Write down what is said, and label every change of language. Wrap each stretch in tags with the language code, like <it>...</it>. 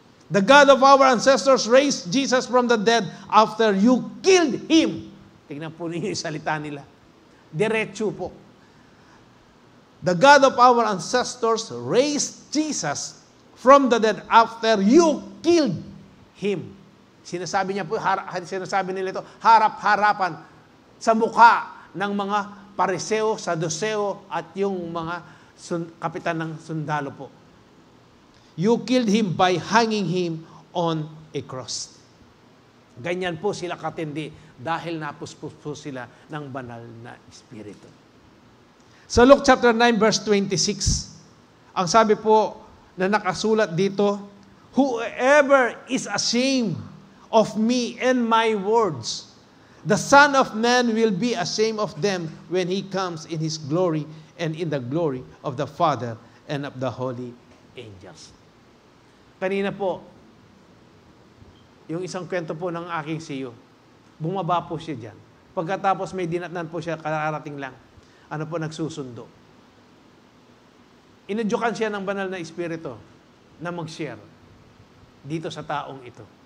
<en>The God of our ancestors raised Jesus from the dead after you killed Him.</en> <tl>Tingnan po ninyo yung salita nila. Diretso po.</tl> <en>The God of our ancestors raised Jesus from the dead after you killed Him.</en> <tl>Sinasabi niya po, sinasabi nila ito, harap-harapan sa mukha ng mga Pariseo, Saduseo at yung mga kapitan ng sundalo po.</tl> <en>You killed Him by hanging Him on a cross.</en> <tl>Ganyan po sila katindi dahil napuspos po sila ng banal na Espiritu. Sa Luke chapter 9 verse 26, ang sabi po na nakasulat dito,</tl> <en>whoever is ashamed of me and my words, the Son of Man will be ashamed of them when He comes in His glory and in the glory of the Father and of the holy angels.</en> <tl>Kanina po, yung isang kwento po ng aking siyo, bumaba po siya dyan. Pagkatapos may dinatnan po siya, kararating lang, nagsusundo. Inudyukan siya ng banal na Espiritu na mag-share dito sa taong ito.</tl>